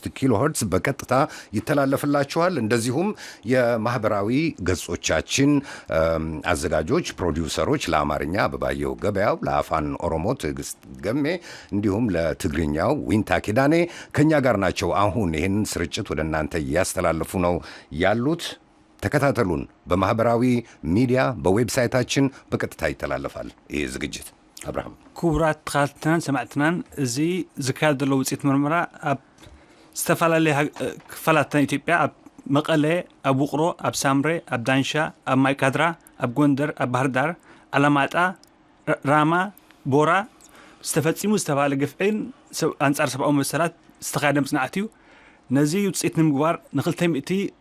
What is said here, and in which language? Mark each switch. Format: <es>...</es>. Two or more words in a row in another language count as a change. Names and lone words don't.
<am>ኪሎ ሄርትዝ በቀጥታ ይተላለፍላችኋል። እንደዚሁም የማህበራዊ ገጾቻችን አዘጋጆች ፕሮዲውሰሮች ለአማርኛ አበባየሁ ገበያው፣ ለአፋን ኦሮሞ ትዕግስት ገሜ እንዲሁም ለትግርኛው ዊንታ ኪዳኔ ከኛ ጋር ናቸው። አሁን ይህንን ስርጭት ወደ እናንተ እያስተላለፉ ነው ያሉት። ተከታተሉን። በማህበራዊ ሚዲያ በዌብሳይታችን በቀጥታ ይተላለፋል ይህ ዝግጅት። አብርሃም</am> <ti>ክቡራት ተኸታተልትናን ሰማዕትናን እዚ ዝካየድ ዘሎ ውጽኢት ምርመራ ኣብ ዝተፈላለዩ ክፋላት ኢትዮጵያ ኣብ መቐለ፣ ኣብ ውቕሮ፣ ኣብ ሳምሬ፣ ኣብ ዳንሻ፣ ኣብ ማይካድራ፣ ኣብ ጎንደር፣ ኣብ ባህር ዳር፣ ኣላማጣ፣ ራማ፣ ቦራ ዝተፈጺሙ ዝተባሃለ ግፍዕን ኣንጻር ሰብኣዊ መሰላት ዝተኻየደ ምጽናዕት እዩ። ነዚ ውጽኢት ንምግባር ን200</ti>